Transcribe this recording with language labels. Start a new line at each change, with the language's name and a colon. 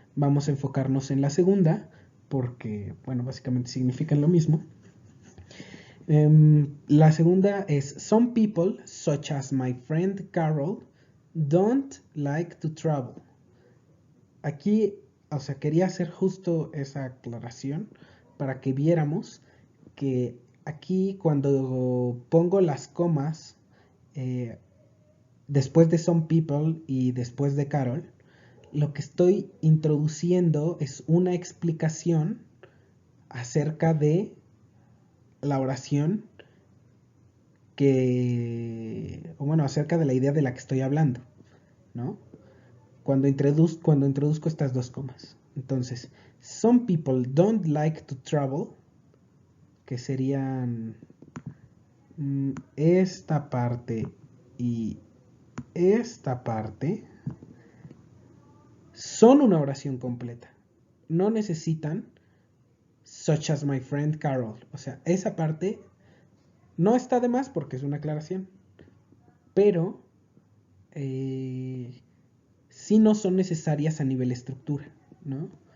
Spanish: Vamos a enfocarnos en la segunda, porque, bueno, básicamente significan lo mismo. La segunda es,
English: some people, such as my friend Carol, don't like to travel.
Spanish: Aquí, o sea, quería hacer justo esa aclaración para que viéramos que aquí cuando pongo las comas después de some people y después de Carol, lo que estoy introduciendo es una explicación acerca de la oración o bueno, acerca de la idea de la que estoy hablando, ¿no? Cuando introduzco estas dos comas. Entonces,
English: some people don't like to travel,
Spanish: que serían esta parte y esta parte, son una oración completa. No necesitan
English: such as my friend Carol.
Spanish: O sea, esa parte no está de más porque es una aclaración. Pero sí no son necesarias a nivel estructura, ¿no?